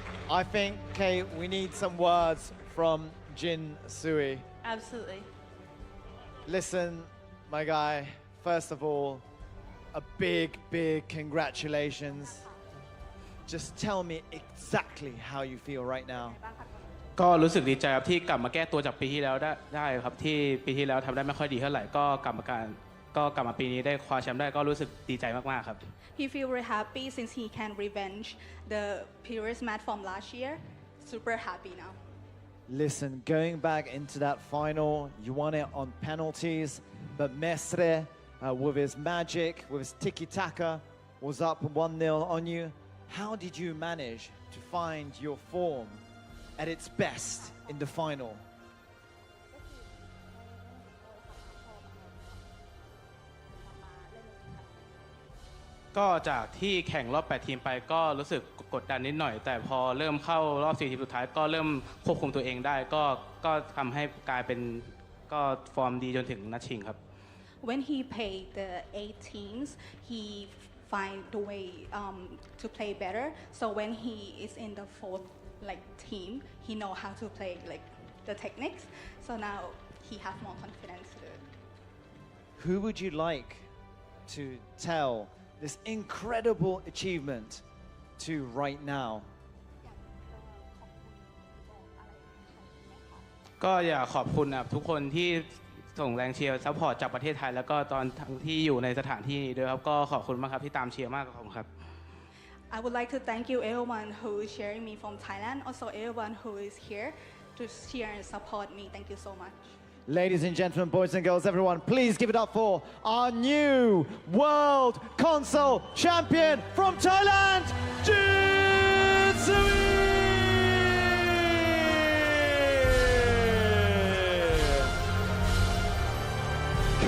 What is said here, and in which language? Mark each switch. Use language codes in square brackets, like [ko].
[en] I think, Kate, we need some words from Jin Sui. Absolutely. Listen, my guy, first of all, a big, big congratulations. Just tell me exactly how you feel right now. [th] ก็รู้สึกดีใจครับที่กลับมาแก้ตัวจากปีที่แล้วได้ครับที่ปีที่แล้วทำได้ไม่ค่อยดีเท่าไหร่ก็กลับมาปีนี้ได้คว้าแชมป์ได้ก็รู้สึกดีใจมากๆครับ [en] He feel very happy since he can revenge the previous match from last year. Super happy now. Listen, going back into that final, you won it on penalties, but Mestre, with his magic, with his tiki-taka, was up 1-0 on you. How did you manage to find your form at its best in the final? [th] ก็จากที่แข่งรอบ8ทีมไปก็รู้สึกกดดันนิดหน่อยแต่พอเริ่มเข้ารอบ4ทีมสุดท้ายก็เริ่มควบคุมตัวเองได้ก็ทำให้กลายเป็นก็ฟอร์มดีจนถึงนัดชิงครับ [en] When he played the 8 teams, he find the way to play better. So when he is in the 4th team, he know how to play the techniques. So now he have more confidence to do it. Who would you like to tell this incredible achievement to right now? [th] ก็อยากขอบคุณทุกคนที่ส่งแรงเชียร์ซัพพอร์ตจากประเทศไทยแล้วก็ตอนทั้งที่อยู่ในสถานที่นี้ด้วยครับก็ขอบคุณมากครับที่ตามเชียร์มากขอบคุณครับ [en] I would like to thank you everyone who is sharing me from Thailand. Also everyone who is here to cheer and support me. Thank you so much. Ladies and gentlemen, boys and girls, everyone, please give it up for our new world console champion from Thailand, Jin Sui!